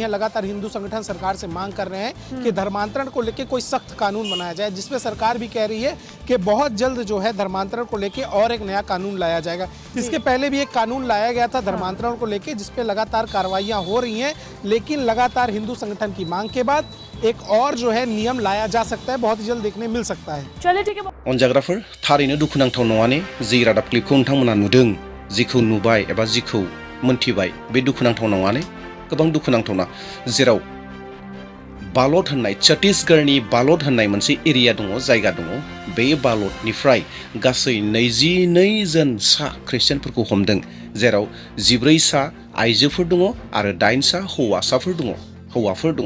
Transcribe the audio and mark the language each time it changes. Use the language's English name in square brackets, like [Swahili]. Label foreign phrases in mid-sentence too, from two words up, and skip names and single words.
[Hindi] लगातार हिंदू संगठन सरकार से मांग कर रहे हैं कि धर्मांतरण को लेकर कोई सख्त कानून बनाया जाए, जिसमें सरकार भी कह रही है कि बहुत जल्द जो है धर्मांतरण को लेकर और एक नया कानून लाया जाएगा। इसके पहले भी एक कानून लाया गया था धर्मांतरण को लेकर, जिसपे लगातार कार्रवाइयां हो रही हैं, लेकिन लगातार हिंदू संगठन की मांग के बाद एक और जो है नियम लाया जा सकता है, बहुत ही जल्द देखने मिल सकता है। चलिए ठीक है। [Bodo] अनजाग्राफोर, थारैनो दुखुनांथाव नङाने जि रादाब क्लिपखौ नोंथांमोना नुदों, जिखौ नुबाय एबा जिखौ मोनथिबाय, बे दुखुनांथाव नङाने, गोबां दुखुनांथावना। जेराव बालद होननाय, छत्तीसगढ़नि बालद होननाय मोनसे एरिया दङ, जायगा दङ। बे बालदनिफ्राय गासै 22 जन सा ख्रिस्टियानफोरखौ हमदों, जेराव 14 सा आइजोफोर दङ आरो 8 सा हौवाफोर दङ।